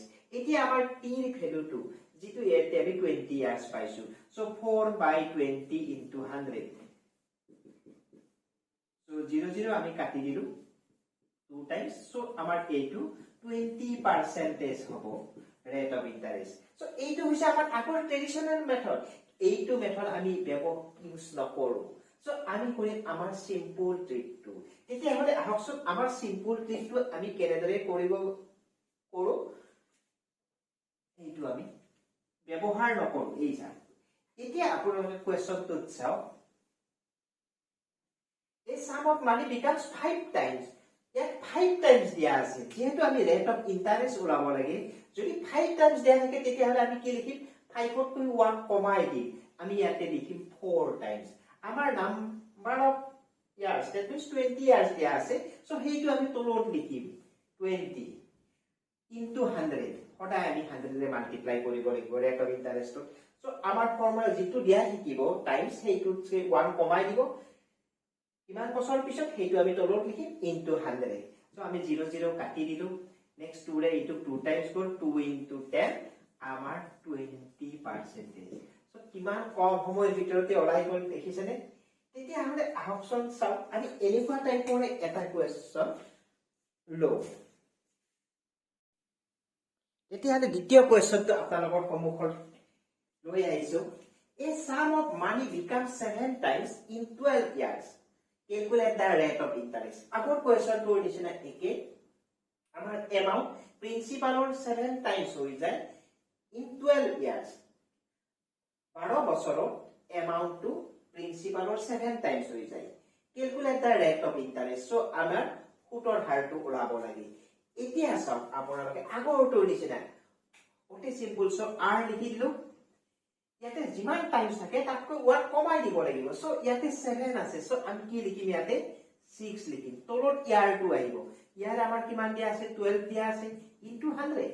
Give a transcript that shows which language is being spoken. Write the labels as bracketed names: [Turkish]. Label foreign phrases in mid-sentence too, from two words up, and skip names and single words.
[Assamese] এতিয়া আমাৰ t ৰ ভ্যালুটো যেটো ইয়াতে আমি 20 ইয়ার্স পাইছো, সো 4/20 ইনটু 100। সো 0 0 আমি কাটি দিলু 2 টাইমস। সো আমাৰ এইটো 20% হ'ব [English] rate of interest. [Assamese] So এইটো হৈছে আমাৰ আগৰ [English] traditional method. [Assamese] এইটো মেথড আমি ইউজ নকৰো। সো আমি কৰিম আমাৰ সিম্পল ট্ৰিকটো। তেতিয়া হলে আহকচোন আমাৰ সিম্পল ট্ৰিকটো আমি কেনেদৰে কৰিব কৰো এইটো আমি ব্যৱহাৰ নকৰো। এই যা এতিয়া আপোনালোকে কোৱেশ্চনটো চাও। [English] A sum of money becomes 5 times. [Assamese] ইয়াত 5 টাইমস দিয়া আছে, যেহেতু আমি [English] rate of interest [Assamese] ওলাব লাগে। যদি 5 টাইমস দিয়া থাকে তেতিয়াহলে আমি কি লিখিম? 5 ত 1 কমাই দিম, আমি ইয়াতে লিখিম 4 টাইমস। আমাৰ [English] number of years, that means 20 years [Assamese] দিয়া আছে। সো হেইটো আমি তলত লিখিম 20 ইনটু 100। সদায় আমি 100 ৰে মাল্টিপ্লাই কৰিব লাগিব ৰেট অফ ইন্টাৰেষ্টত। সো আমাৰ ফৰ্মুলা যেটো দিয়া থাকিব টাইমস, হেইটো 1 কমাই দিব। কিমান বছৰ পিছত হেইটো আমি তলত লিখিম ইনটু 100। সো আমি 0 0 কাটি দিলু। নেক্সট 2 ৰে ইটো 2 টাইমস গল, 2 ইনটু 10 আমাৰ 20%। সো কিমান কম সময়ৰ ভিতৰতে ওলাই গল দেখিছেনে? তেতিয়া হলে আহকচোন চাও আমি এনেকুৱা টাইপৰ এটা কোৱেশ্চন লো। তেতিয়া হলে দ্বিতীয় কোৱেশ্চনটো আপোনালোকৰ সন্মুখত লৈ আহিছো। [English] A sum of money becomes 7 times in 12 years. Calculate the rate of interest. [Assamese] আগৰ কোৱেশ্চনটোৰ নিচিনা একে। আমাৰ এমাউন্ট প্ৰিন্সিপালৰ 7 টাইমস হৈ যায় [English] in 12 years. [Assamese] 12 বছৰত এমাউন্টটো প্ৰিন্সিপালৰ 7 টাইমস হৈ যায়। [English] Calculate the rate of interest. [Assamese] সো আমাৰ সুতৰ হাৰটো ওলাব লাগে। এতিয়া চাওক আপোনালোকে আগৰটোৰ নিচিনা অতি সিম্পল। সো r লিখি দিলো। ইয়াতে যিমান টাইমস থাকে তাতকৈ 1 কমাই দিব লাগিব। সো ইয়াতে 7 আছে, সো আমি কি লিখিম? ইয়াতে 6 লিখিম। তলত ইয়াৰটো আহিব। ইয়াৰ আমাৰ কিমান দিয়া আছে? 12 দিয়া আছে ইনটু 100।